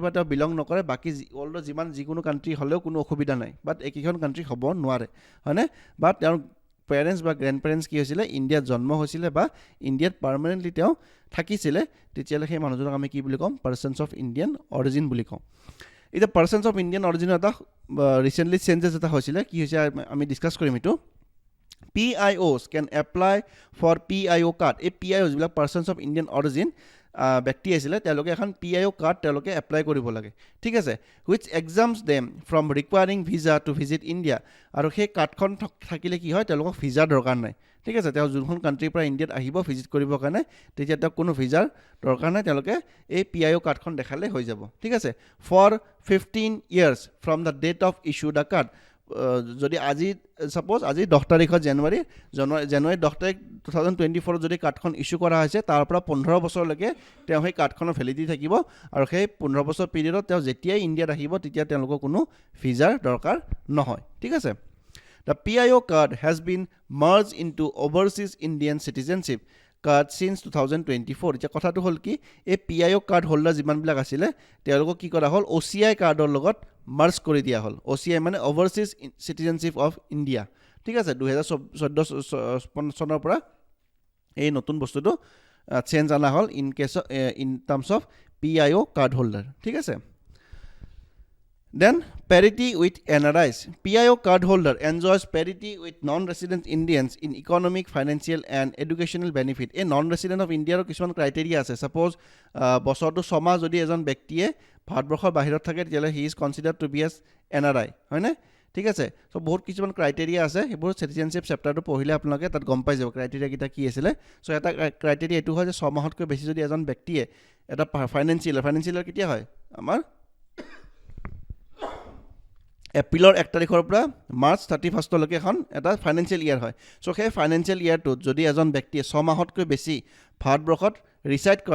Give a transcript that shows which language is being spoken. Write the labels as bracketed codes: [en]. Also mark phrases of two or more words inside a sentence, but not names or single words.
[as] পৰা তেওঁ বিলং নকৰে বাকী ৱৰ্ল্ডৰ যিকোনো কাণ্ট্ৰি হ'লেও কোনো অসুবিধা নাই বাট এইকেইখন কাণ্ট্ৰি হ'ব নোৱাৰে হয়নে বা তেওঁৰ পেৰেণ্টছ বা [en] grand parents [as] কি হৈছিলে ইণ্ডিয়াত জন্ম হৈছিলে বা ইণ্ডিয়াত পাৰ্মানেণ্টলি তেওঁ থাকিছিলে তেতিয়াহ'লে সেই মানুহজনক আমি কি বুলি ক'ম [en] Persons of Indian Origin [as] বুলি কওঁ এতিয়া [en] Persons of Indian Originৰ [as] এটা [en] recently changes [as] এটা হৈছিলে কি হৈছে আমি ডিছকাছ কৰিম এইটো [en] PIOs can apply for PIO card [as] এই PIOs বিলাক [en] Persons of Indian Origin [as] ব্যক্তি আছিলে তেওঁলোকে এখন PIO কাৰ্ড তেওঁলোকে এপ্লাই কৰিব লাগে ঠিক আছে [en] which exempts them from requiring visa to visit India [as] আৰু সেই কাৰ্ডখন থাকিলে কি হয় তেওঁলোকক ভিজাৰ দৰকাৰ নাই ঠিক আছে তেওঁ যোনখন কাণ্ট্ৰিৰ পৰা ইণ্ডিয়াত আহিব ভিজিট কৰিবৰ কাৰণে তেতিয়া তেওঁক কোনো ভিজাৰ দৰকাৰ নাই তেওঁলোকে এই PIO কাৰ্ডখন দেখালে হৈ যাব ঠিক আছে [en] for 15 years from the date of issue the card [as] যদি আজি সাপোজ আজি 10 তাৰিখত জানুৱাৰী 10 তাৰিখ 2024 যদি কাৰ্ডখন ইছ্যু কৰা হৈছে তাৰ পৰা 15 বছৰলৈকে তেওঁ সেই কাৰ্ডখনৰ ভেলিডিটি থাকিব আৰু সেই 15 বছৰ পিৰিয়ডত তেওঁ যেতিয়াই ইণ্ডিয়াত আহিব তেতিয়া তেওঁলোকৰ কোনো ভিজাৰ দৰকাৰ নহয় ঠিক আছে [en] The PIO card has been merged into overseas Indian citizenship card since 2024 [as] এতিয়া কথাটো হ'ল কি এই PIO [en] card holder [as] যিমানবিলাক আছিলে তেওঁলোকক কি কৰা হ'ল OCI কাৰ্ডৰ লগত মাৰ্জ কৰি দিয়া হ'ল OCI মানে [en] Overseas Citizenship of India [as] ঠিক আছে 2014 চনৰ পৰা এই নতুন বস্তুটো চেঞ্জ আনা হ'ল [en] in terms of PIO card holder [as] ঠিক আছে [en] Then parity with NRIs. PIO card holder enjoys parity with non-resident Indians in economic, financial and educational benefit. A non-resident of India [as] কিছুমান ক্ৰাইটেৰিয়া আছে সাপোজ বছৰটো 6 মাহ যদি এজন ব্যক্তিয়ে ভাৰতবৰ্ষৰ বাহিৰত থাকে তেতিয়াহ'লে [en] he is considered to be as NRI [as] হয়নে ঠিক আছে চ' বহুত কিছুমান ক্ৰাইটেৰিয়া আছে সেইবোৰ [en] citizenship chapterটো [as] পঢ়িলে আপোনালোকে তাত গম পাই যাব ক্ৰাইটেৰিয়াকেইটা কি আছিলে চ' এটা ক্ৰাইটেৰিয়া এইটো হয় যে 6 মাহতকৈ বেছি যদি এজন ব্যক্তিয়ে এটা ফাইনেন্সিয়েলৰ কেতিয়া হয় আমাৰ এপ্ৰিলৰ 1 তাৰিখৰ পৰা মাৰ্চ 31লৈকে এখন এটা [en] financial year [as] হয় চ' সেই [en] financial yearটোত [as] যদি এজন ব্যক্তিয়ে 6 মাহতকৈ বেছি ভাৰতবৰ্ষত ৰিচাইড কৰা